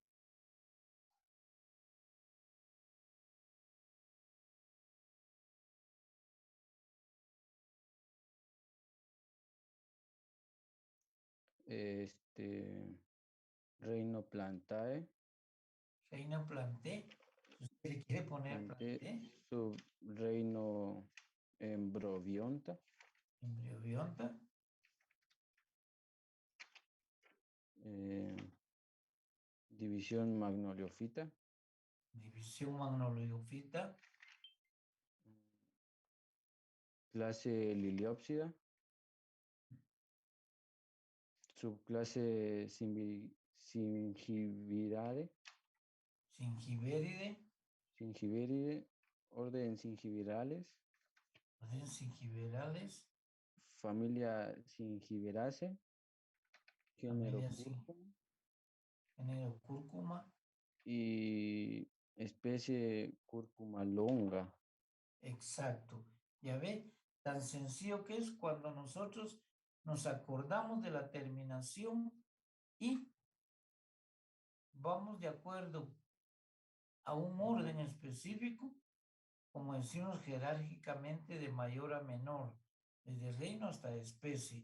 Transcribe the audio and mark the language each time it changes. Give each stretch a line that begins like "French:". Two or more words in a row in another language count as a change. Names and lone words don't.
Spanish: Reino Plantae. Reino planté. Si usted le quiere poner planté. Subreino Embrovionta. Embriobionta. División Magnoliofita. División Magnoliofita. Clase Liliópsida. Subclase Singibirade. Singibéride. Singibéride. Orden Singibirales. Orden Singibirales. Familia Singiberaceae. Género cúrcuma. Género cúrcuma. Y especie cúrcuma longa. Exacto. Ya ve, tan sencillo que es cuando nosotros nos acordamos de la terminación y vamos de acuerdo a un orden específico, como decimos jerárquicamente de mayor a menor, desde reino hasta especie.